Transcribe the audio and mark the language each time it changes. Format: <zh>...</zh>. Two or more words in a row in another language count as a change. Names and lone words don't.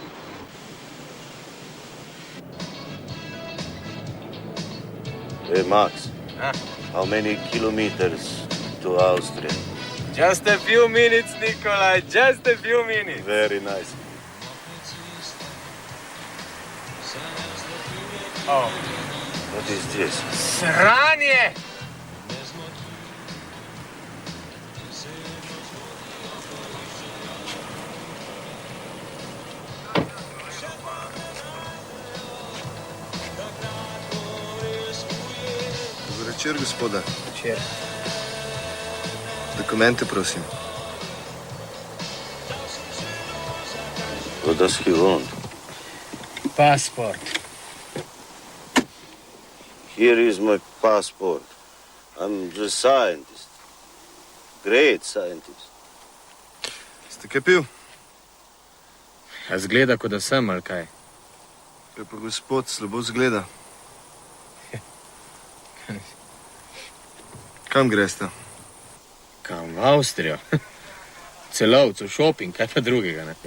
<en>Hey, Max. Huh? How many kilometers to Austria? Just a few minutes, Nikolai, just a few minutes. Very nice. Oh. What is this?</en> <sl>Sranje! Dober večer, gospoda. Večer. Dokumente, prosim.</sl> <en>What does he want? Passport. Here is my passport. I'm a scientist. Great scientist.</en> <sl>Ste kaj pil? A zgleda, kot da sem, ali kaj? Kaj pa gospod, slabo zgleda. Kam greste? Kam, v Avstrijo? Celovcu, šoping, kaj pa drugega, ne?</sl>